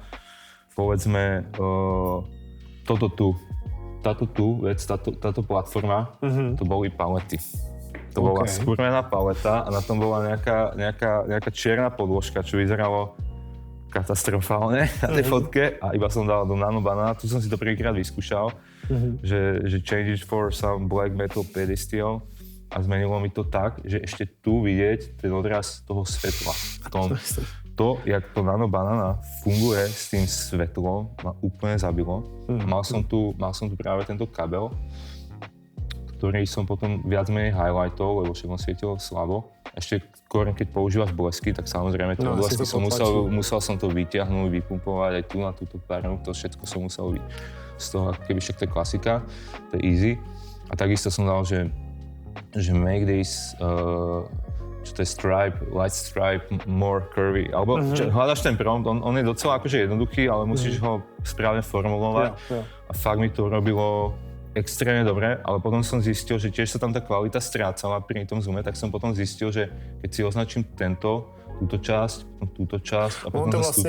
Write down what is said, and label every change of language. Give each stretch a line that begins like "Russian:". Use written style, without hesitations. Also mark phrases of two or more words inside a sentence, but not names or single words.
Slovak: Povedzme, táto platforma, to boli palety. To bola skúrená paleta a na tom bola nejaká čierna podložka, čo vyzeralo katastrofálne na tej fotke a iba som dal do nanobanána. Tu som si to prvýkrát vyskúšal, že
English: change it for some black metal pedestal
Slovak: a zmenilo mi to tak, že ešte tu vidieť ten odraz toho svetla. To, jak to nanobanana funguje s tým svetlom, ma úplne zabilo. Mal som tu práve tento kabel, ktorý som potom viac menej highlightol, lebo však on svietil slabo. Ešte skôr, keď používaš blesky, tak samozrejme tie blesky som musel som to vyťahnuť, vypumpovať aj tu na túto páru, to všetko som musel z toho, keby však to je klasika, to je easy. A takisto som dal, že
English: make this
Slovak: čo to je
English: light stripe, more curvy,
Slovak: alebo hľadaš ten prompt, on je docela akože jednoduchý, ale musíš ho správne formulovať a fakt mi to robilo extrémne dobre, ale potom som zistil, že tiež sa tam tá kvalita strácala pri tom zoome, tak som potom zistil, že keď si označím túto časť a potom zase túto časť.